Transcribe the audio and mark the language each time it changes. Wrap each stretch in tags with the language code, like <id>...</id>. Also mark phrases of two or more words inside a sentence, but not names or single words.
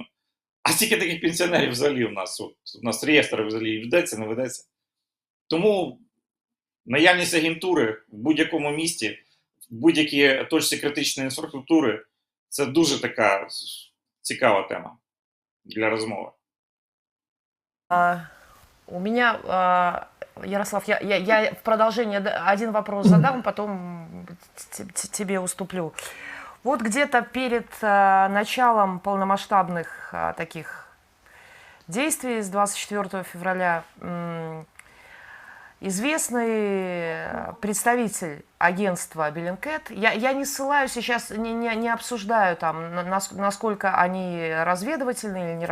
<uk>А скільки таких пенсіонерів взагалі у нас? От, у нас реєстр взагалі ведеться, не ведеться. Тому наявність агентури в будь-якому місті, в будь-якій точці критичної інфраструктури – це дуже така цікава тема для розмови.</uk> <ru>У меня, Ярослав, я в продолжение один вопрос задам, потом тебе уступлю. Вот где-то перед началом полномасштабных таких действий с 24 февраля известный представитель агентства Bellingcat, я не ссылаюсь сейчас, не обсуждаю там, насколько они разведывательные или не</ru>